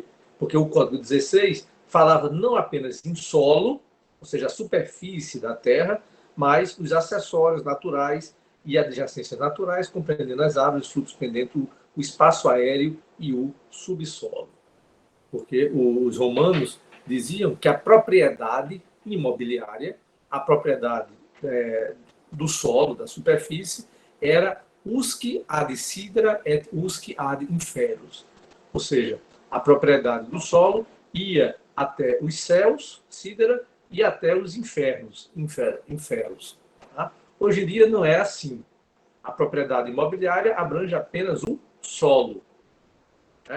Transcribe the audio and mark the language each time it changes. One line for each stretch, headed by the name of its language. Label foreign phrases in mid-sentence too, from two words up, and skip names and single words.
Portuguese: Porque o Código 16 falava não apenas em solo, ou seja, a superfície da terra, mas os acessórios naturais e adjacências naturais, compreendendo as árvores, frutos pendentes, o espaço aéreo e o subsolo. Porque os romanos diziam que a propriedade imobiliária, a propriedade do solo, da superfície, era
Latin: usque ad sidera et usque ad inferos.
Portuguese: Ou seja, a propriedade do solo ia até os céus, sidera, e até os infernos, inferos. Tá? Hoje em dia não é assim. A propriedade imobiliária abrange apenas o solo. Né?